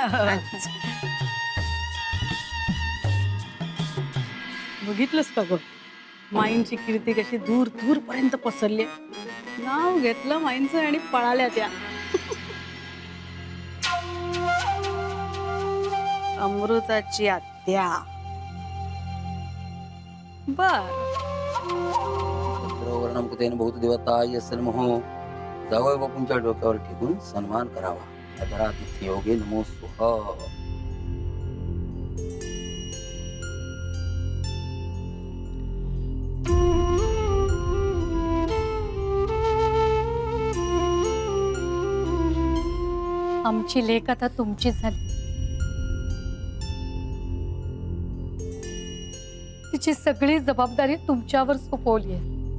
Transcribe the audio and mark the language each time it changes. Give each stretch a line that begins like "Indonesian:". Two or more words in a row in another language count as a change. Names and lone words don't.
Marathi: बघितलंस का गं माईंची कीर्ती कशी दूर दूर पर्यंत पसरली. नाव घेतलं माईंचं आणि पळाल्या त्या. अमृताची आत्या. बर.
Sanskrit: वर्णम कृतेन भूत देवता यस्य नमः.
Marathi: जावई बापूंच्या डोक्यावर ठेवून सन्मान करावा.
Sanskrit: आदरातिथ्य योगे नमो स्वाहा.
Marathi: आमची लेक आता तुमची झाली. तिची सगळी जबाबदारी तुमच्यावर सोपवली आहे.